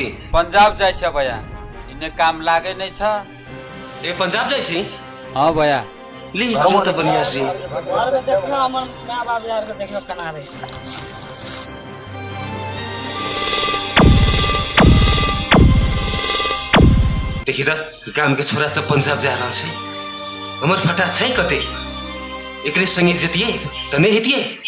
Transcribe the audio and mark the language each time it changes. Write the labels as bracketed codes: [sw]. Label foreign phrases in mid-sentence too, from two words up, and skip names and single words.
[mai] पंजाब जाय छ भैया, इने काम लागे नै छ। ए पंजाब जाइसी? हां भैया। ली जो त बनिया सी। देखलो हमर मां बाप यार के देखलो कना रे। देखि त काम के छोरा सब पंजाब जा रहल छै। हमर फटा छै कते? एकरे संगे जतिए त नै हेतिए।